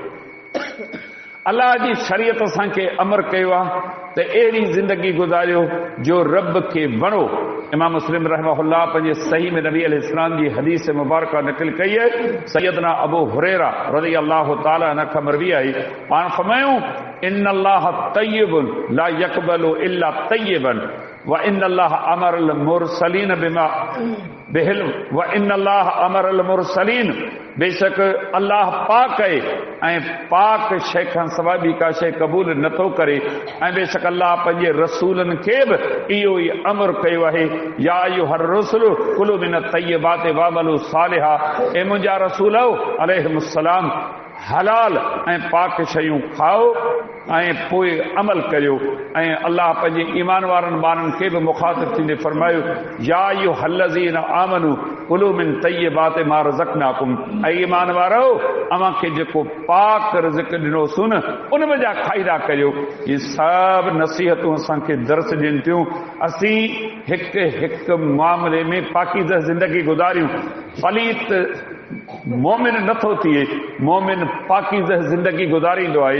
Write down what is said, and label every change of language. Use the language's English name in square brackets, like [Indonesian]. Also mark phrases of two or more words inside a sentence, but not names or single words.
[Sindhi] अलाह जी शरीयत असांखे अमर कयो आहे त अहिड़ी ज़िंदगी गुज़ारियो जो रब खे वणो। इमाम मुस्लिम रहमहुल्लाह पंहिंजे सही में नबी अलैहिस्सलाम जी हदीस मुबारका नक़ल कई आहे। सैयदना अबू हुरैरा [Arabic] رضي الله تعالى عنه [Sindhi] खां मरवी आहे, पाण फरमायूं [Arabic] إن الله طيب لا يقبل إلا طيبا وإن الله أمر المرسلين بما به وإن الله أمر المرسلين, [Sindhi] बेशक अल्लाह पाक आहे ऐं पाक शइ खां सवाइ ॿी का शइ क़बूल नथो करे, ऐं बेशक अल्लाह पंहिंजे रसूलनि खे बि इहो ई अमर कयो आहे, [Arabic] يا أيها الرسل كلوا من الطيبات واعملوا صالحا, [Sindhi] ए मुंहिंजा रसूल अलैहिमुस्सलाम हलाल ऐं पाक शयूं खाओ ऐं पोइ अमल करियो। ऐं अल्लाह पंहिंजे ईमान वारनि ॿारनि खे बि मुखातिब थींदे फरमायो, [Arabic] يا أيها الذين آمنوا كلوا من طيبات ما رزقناكم, [Sindhi] ऐं ईमान वारो अव्हां खे जेको पाक रिज़्क़ ॾिनोसीं न उन वजा खाईदा करियो। इहे सभु नसीहतूं असांखे दर्स ॾियनि थियूं असीं हिकु हिकु मामले में पाकीज़ ज़िंदगी गुज़ारियूं। पलीत मोमिन नथो थिए, मोमिन पाकीज़ ज़िंदगी गुज़ारींदो आहे।